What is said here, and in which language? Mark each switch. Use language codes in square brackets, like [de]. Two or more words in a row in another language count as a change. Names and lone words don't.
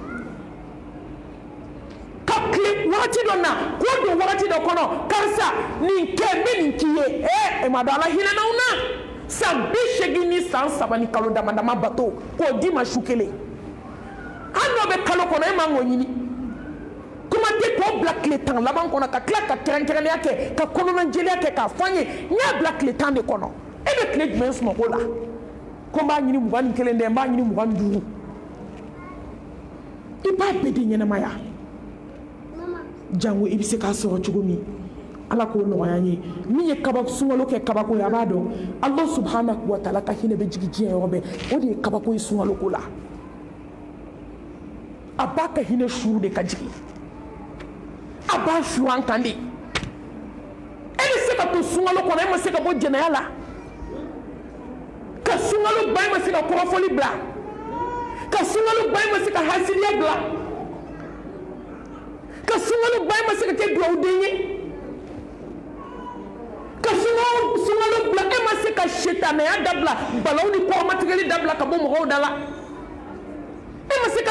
[bm] ka tile wagati dɔ na k'o don wagati dɔ kɔnɔ karisa nin kɛ n bɛ nin k'i ye e ma dɔn ala hinɛna na san 80 ni san 3 ni kalo dama dama bato k'o di ma su kelen hali n'o bɛ kalo kɔnɔ e man k'o ɲini kuma tɛ k'o bila tile 10 laban kɔnɔ ka tila ka kɛrɛnkɛrɛnnenya kɛ ka kɔnɔnajɛlenya kɛ k'a fɔ an ye n y'a bila tile 10 de kɔnɔ e bɛ tile jumɛn sunɔgɔ la ko n b'a ɲini 21 dɛ n b'a ɲini 25 i b'a bɛɛ de ɲɛnamaya jango i bɛ se k'a sɔrɔ cogo min ala k'o nɔgɔya n ye min ye sunkalo kɛ kabako ye a b'a dɔn [ar] Allah subhanahu wa ta'ala [bm] ka hinɛ bɛ jigin diɲɛ yɔrɔ bɛɛ o de ye kabako ye sunkalo ko la a b'a ka hinɛ suru de ka jigin a b'a su an kan de e bɛ se ka to sunkalo kɔnɔ e ma se ka bɔ jɛnɛya la ka sunkalo ban e ma se ka kɔrɔfɔli bila ka sunkalo ban e ma se ka hasiliya bila ka sunkalo ban e ma se ka kɛ duwawuden ye ka sunkalo bila e ma se ka sitanɛya dabila balawu ni kɔrɔmatigɛli dabila ka bɔ mɔgɔw da la e ma se ka